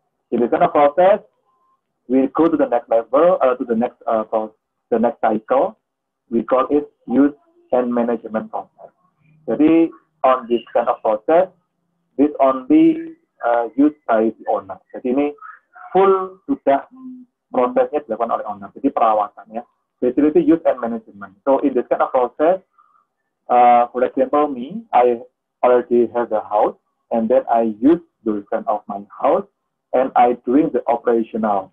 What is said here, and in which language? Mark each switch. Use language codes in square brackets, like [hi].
[en] In this kind of process, we go to the next level, to the next cycle. We call it use and management process. [id] Jadi [en] on this kind of process, this only used by the owner. [id] Jadi ini full sudah prosesnya dilakukan oleh owner. Jadi perawatan ya. [en] Facility use and management. So in this kind of process, for example, me, I already have the house, and then I use the kind of my house, and I doing the operational.